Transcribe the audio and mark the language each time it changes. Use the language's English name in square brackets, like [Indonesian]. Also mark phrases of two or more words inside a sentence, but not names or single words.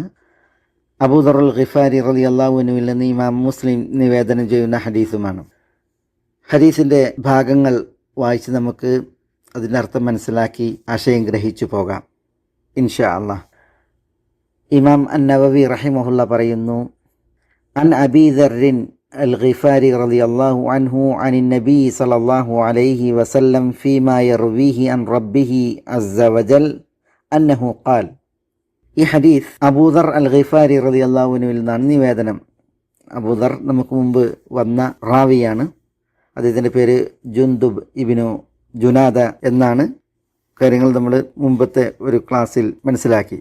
[Malayalam] അബൂദർ അൽ ഗിഫാരി റളിയല്ലാഹു അൻഹുവിൽ നിന്ന് ഇമാം മുസ്ലിം നിവേദനം ചെയ്യുന്ന ഹദീസുമാണ്. ഹദീസിൻ്റെ ഭാഗങ്ങൾ വായിച്ച് നമുക്ക് അതിൻ്റെ അർത്ഥം മനസ്സിലാക്കി ആശയം ഗ്രഹിച്ചു പോകാം [Arabic] إن شاء الله. ഇമാം അൻ നവവി റഹിമഹുല്ല പറയുന്നു, عن أبي ذر الغفاري رضي الله عنه عن النبي صلى الله عليه وسلم فيما يرويه عن ربه عز وجل أنه قال. [Malayalam] ഈ ഹദീസ് അബൂദർ അൽ ഗിഫാരി റളിയല്ലാഹു അൻഹുവിൽ നിന്നാണ് നിവേദനം. അബൂദർ നമുക്ക് മുമ്പ് വന്ന റാവിയാണ്. അദ്ദേഹത്തിൻ്റെ പേര് ജുന്ദുബ് ഇബ്നു ജുനാദ എന്നാണ്. കാര്യങ്ങൾ നമ്മൾ മുമ്പത്തെ ഒരു ക്ലാസ്സിൽ മനസ്സിലാക്കി.